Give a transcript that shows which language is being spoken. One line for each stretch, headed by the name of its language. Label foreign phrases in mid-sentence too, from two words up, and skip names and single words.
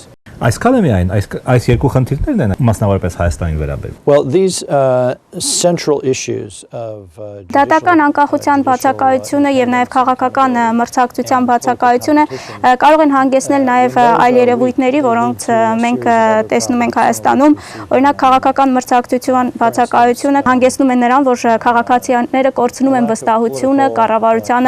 Armenian: Այսքան է միայն այս երկու խնդիրներն են մասնավորապես Հայաստանին վերաբերում։
English: Well, these central issues of
Armenian: դատական անկախության բացակայությունը եւ նաեւ քաղաքական մրցակցության բացակայությունը կարող են հանգեցնել նաեւ այլ երևույթների, որոնց մենք տեսնում ենք Հայաստանում, օրինակ քաղաքական մրցակցության բացակայությունը հանգեցնում է նրան, որ քաղաքացիները կորցնում են վստահությունը կառավարությանը